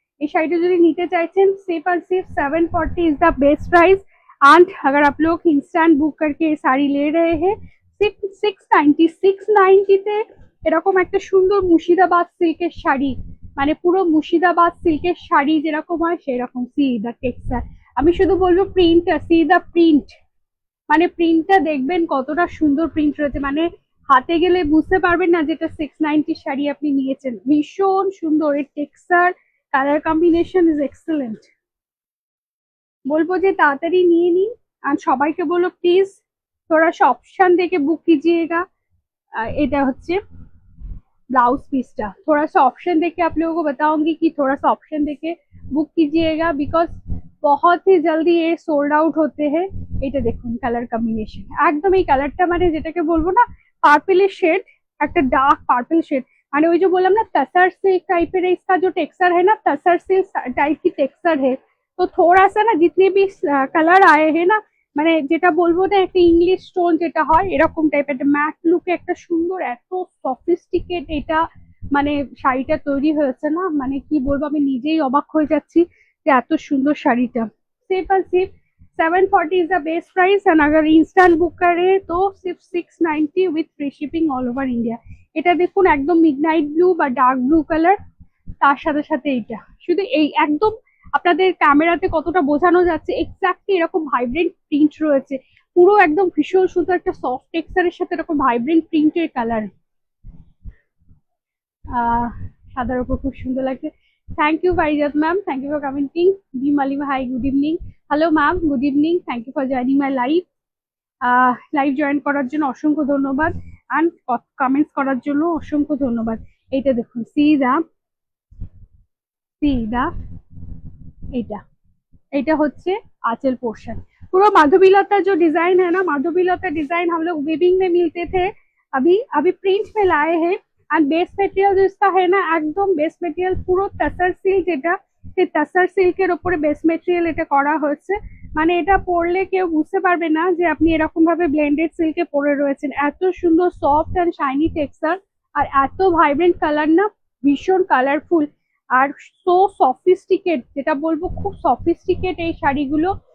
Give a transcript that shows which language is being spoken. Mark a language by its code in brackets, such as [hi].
[bn] এই শাড়িটা যদি নিতে চাইছেন [hi] सिर्फ और सिर्फ 740 [en] Is the best price. [hi] And अगर आप लोग इंस्टेंट बुक करके ये साड़ी ले रहे हैं सिर्फ 690 [bn] তে এরকম একটা সুন্দর মুর্শিদাবাদ সিল্কের শাড়ি, মানে পুরো মুর্শিদাবাদ সিল্কের শাড়ি যেরকম হয় সেরকম, [en] See the texture. [bn] আমি শুধু বলবো প্রিন্টটা, [en] see the print, [bn] মানে প্রিন্টটা দেখবেন কতটা সুন্দর প্রিন্ট রয়েছে, মানে হাতে গেলে বুঝতে পারবেন না যেটা 690 শাড়ি আপনি নিয়েছেন। ভীষণ সুন্দর এর texture, [en] Colour combination is excellent. [bn] বলবো যে তাড়াতাড়ি নিয়ে নিন, আর সবাইকে বলো প্লিজ [hi] थोड़ा सा ऑप्शन देके बुक कीजिएगा। [bn] এটা হচ্ছে [hi] ब्लाउज पीसটা, थोड़ा सा ऑप्शन देके आप लोगों को बताऊंगी कि थोड़ा सा ऑप्शन देके बुक कीजिएगा, बिकॉज बहुत ही जल्दी ये सोल्ड आउट होते हैं। [bn] এটা দেখুন কালার কম্বিনেশন, একদম এই কালারটা মানে যেটাকে বলবো না পার্পলের শেড, একটা ডার্ক পার্পল शेड, মানে ওই যে বললাম না [hi] तसर सिल्क टाइप है, इसका जो टेक्सचर है [bn] ना तसर सिल्क टाइप की टेक्सचर है। [hi] तो थोड़ा सा ना जितने भी कलर आए हैं ना, [bn] মানে যেটা বলবো না একটা ইংলিশ স্টোন যেটা হয় এরকম টাইপের একটা ম্যাট লুকে একটা সুন্দর এত সফিস্টিকেট এটা মানে শাড়িটা তৈরি হয়েছে না, মানে কি বলবো আমি নিজেই অবাক হয়ে যাচ্ছি যে এত সুন্দর শাড়িটা। [hi] सिर्फ और सिर्फ 740 [en] Is the best price. [hi] And अगर इंस्टेंट बुक करे तो सिर्फ 690 [en] With free shipping all over India. [bn] এটা দেখুন একদম মিডনাইট ব্লু বা ডার্ক ব্লু কালার, তার সাথে সাথে এইটা শুধু এই একদম আপনাদের ক্যামেরাতে কতটা বোঝানো যাচ্ছে এক্স্যাক্টলি এরকম ভাইব্রেন্ট প্রিন্ট রয়েছে, পুরো একদম ভীষণ সুন্দর একটা সফট টেক্সচারের সাথে এরকম ভাইব্রেন্ট প্রিন্টের কালার। সাদার উপর খুব সুন্দর লাগছে। Thank you Farijat ma'am, [en] Thank you for commenting. বি মালিমা hi, good evening. Hello ma'am, good evening, thank you for joining my live. [bn] Live join করার জন্য অসংখ্য ধন্যবাদ, অ্যান্ড কমেন্টস করার জন্য অসংখ্য ধন্যবাদ। এইটা দেখুন सीधा এটা এটা হচ্ছে आंचल पोर्शन। [hi] पूरा माधवीलता जो डिजाइन है ना, माधवीलता डिजाइन हम लोग वीविंग में मिलते थे, अभी अभी प्रिंट में लाए हैं। एंड बेस मटेरियल जो इसका है ना [bn] একদম বেস মেটেরিয়াল পুরো तसर सिल्क, যেটা সেই तसर सिल्केर উপরে বেস মেটেরিয়াল এটা করা হয়েছে। মানে এটা পরলে কেউ বুঝতে পারবে না যে আপনি এরকম ভাবে ব্লেন্ডেড সিল্কে পরে রয়েছেন। এত সুন্দর সফট অ্যান্ড শাইনি টেক্সচার, আর এত ভাইব্রেন্ট কালার না, ভীষণ কালারফুল আর সো সফিস্টিকেট, যেটা বলবো খুব সফিস্টিকেট এই শাড়িগুলো।